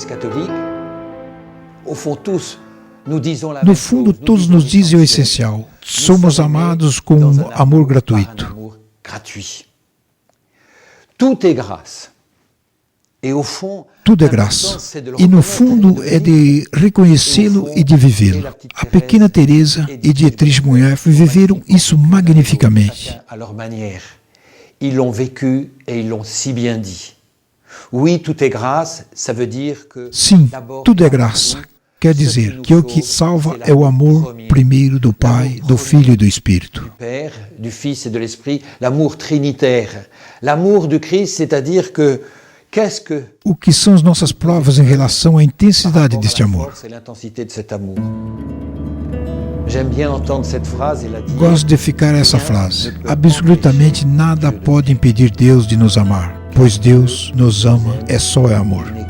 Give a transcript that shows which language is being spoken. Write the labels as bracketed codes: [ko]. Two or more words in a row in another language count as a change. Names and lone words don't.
[pt] No fundo, todos nos dizem o essencial: somos amados com um amor gratuito. Tudo é graça. Tudo é graça. E no fundo é de reconhecê-lo e de vivê-lo. A pequena Teresa e Dietrich Bonhoeffer viveram isso magnificamente. [fr] Ils l'ont vécu et ils l'ont si bien dit. Oui, tout est grâce, ça veut dire que [pt] sim, tudo é graça. Quer dizer que o que salva é o amor primeiro do Pai, do Filho e do Espírito. [fr] Du Père, du Fils et de l'Esprit, l'amour trinitaire. L'amour du Christ, c'est-à-dire que [pt] o que são as nossas provas em relação à intensidade deste amor? Gosto de ficar essa frase. Absolutamente nada pode impedir Deus de nos amar, pois Deus nos ama, só amor.